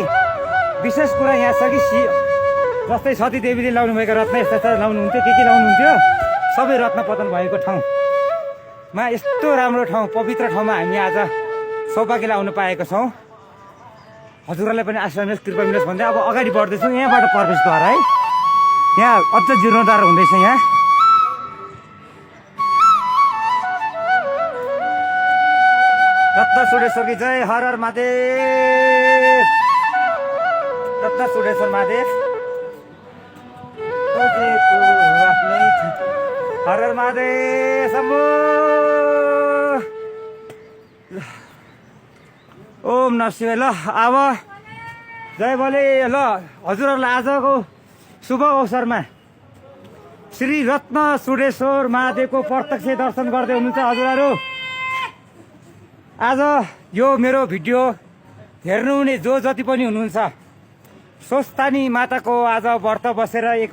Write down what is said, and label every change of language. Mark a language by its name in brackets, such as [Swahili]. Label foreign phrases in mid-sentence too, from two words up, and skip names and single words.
[Nepali] विशेष कुरा यहाँ छ कि जस्तै सती देवीले लाउनुभएको रत्न यस्ता लाउनुहुन्थ्यो, के लाउनुहुन्थ्यो, सबै रत्न पतन भएको ठाउँमा यस्तो राम्रो ठाउँ, पवित्र ठाउँमा हामी आज सौभाग्यलाई आउन पाएका छौँ। हजुरहरूलाई पनि आशीर्वाद मिलोस्, कृपा मिलोस् भन्दै अब अगाडि बढ्दैछौँ। यहाँबाट प्रवेशद्वार है, यहाँ अझ जीर्णोद्धार हुँदैछ। यहाँ रत्न चुडेश्वर की जय, हर हर महादेव। रत्न चुडेश्वर महादेव हर हर महादेव शम्भो। [Sanskrit] ओम नमः शिवाय। [Nepali] ल अब जय बोले। ल हजुरहरूलाई आजको शुभ अवसरमा श्री रत्न चुडेश्वर महादेवको प्रत्यक्ष दर्शन गर्दै हुनुहुन्छ हजुरहरू। आज यो मेरो भिडियो हेर्नुहुने जो जति पनि हुनुहुन्छ, स्वस्थानी माताको आज व्रत बसेर 1